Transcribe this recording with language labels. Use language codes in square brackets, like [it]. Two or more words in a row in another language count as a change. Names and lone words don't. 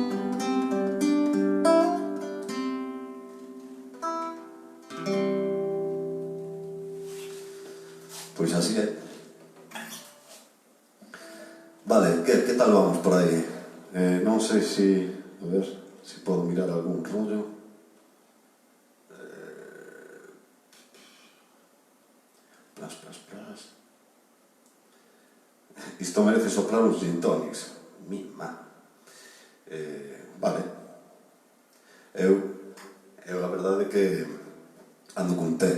[es] Pues así es. Vale, ¿qué tal vamos por ahí? No sé si... A ver si puedo mirar algún rollo. Plas. [gl] Isto merece soplar uns gin tonics. Mima. Vale. Eu a verdade é que ando con té.